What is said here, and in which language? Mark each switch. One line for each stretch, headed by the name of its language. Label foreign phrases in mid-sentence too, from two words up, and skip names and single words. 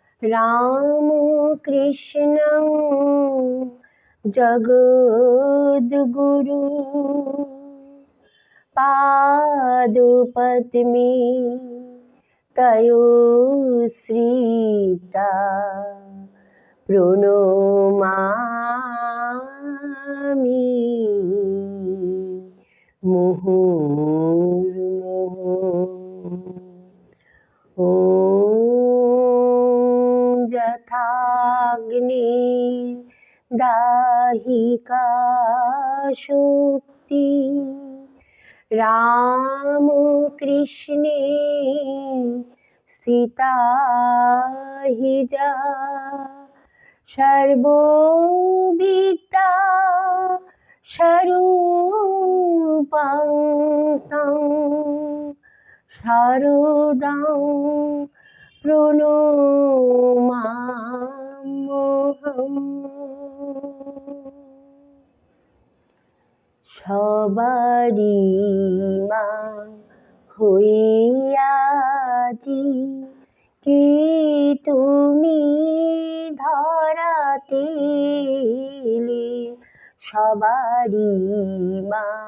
Sanskrit: রাম কৃষ্ণং জগদ্গুরু পাদপদ্মে তয়ো শ্রিতা প্রণমামি মুহুর্মুহুঃ। ॐ यथाग्नि दाहिका शक्ति राम कृष्णे सीता हि जा सर्वविद्या स्वरूपं तं शारदां প্রণমাম্যহম।
Bangla: সবারি মা হইয়াছি কি তুমি ধরাতে এলে, সবারি মা